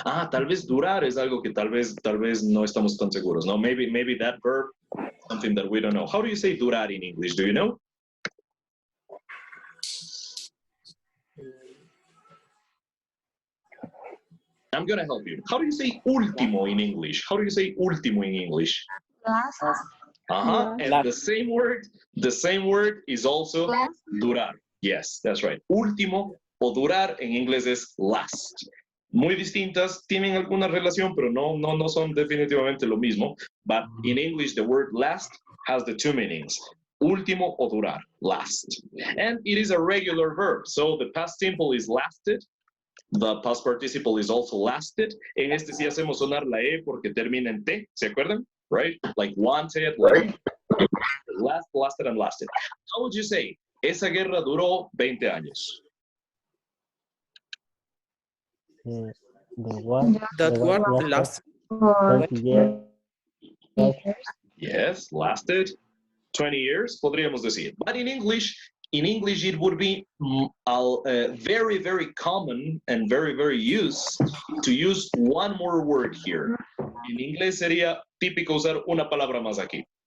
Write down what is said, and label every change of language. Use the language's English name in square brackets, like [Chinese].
[Spanish] Tal vez durar es algo que tal vez no estamos tan seguros, no? [English] Maybe that verb, something that we don't know. How do you say durar in English? Do you know? I'm gonna help you. How do you say último in English? How do you say último in English? Last. And the same word is also Last. durar. Yes, that's right. [Spanish] Último o durar en inglés es last. Muy distintas, tienen alguna relación, pero no son definitivamente lo mismo. [English] But in English, the word last has the 2 meanings. Último o durar, last. And it is a regular verb. So the past simple is lasted. The past participle is also lasted. [Spanish] En este sí hacemos sonar la E porque termina en T, ¿se acuerdan? [English] right? Like wanted, like lasted, and lasted. How would you say? [Spanish] Esa guerra duró 20 años. [English] The war, That the war war lasted For 20 years. years. Yes, lasted 20 years, [Spanish] podríamos decir. [English] But in English it would be very, very common and very, very used to use one more word here. [Spanish] En inglés sería típico usar una palabra más aquí.